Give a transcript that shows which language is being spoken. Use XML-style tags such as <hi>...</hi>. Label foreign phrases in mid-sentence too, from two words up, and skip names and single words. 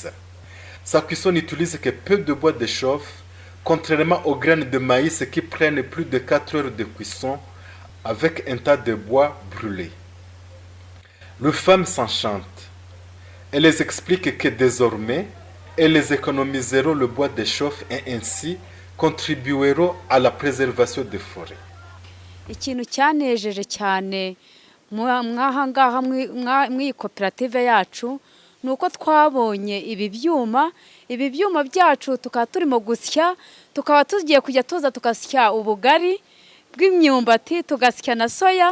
<fr>Sa cuisson n'utilise que peu de bois de chauffe, contrairement aux graines de maïs qui prennent plus de 4 heures de cuisson avec un tas de bois brûlé. Les femmes s'enchantent. Elles les expliquent que désormais, elles économiseront le bois de chauffe et ainsi contribueront à la préservation des forêts.</fr> <rw>Ikintu cyanejeje cyane mwahangaha mw'iyi koperative yacu nuko twabonye ibi byuma byacu tukaba turimo gusya, tukaba tugiye kujya tuza tugasya ubugari bw'imyumbati, tugasya na soya.</rw>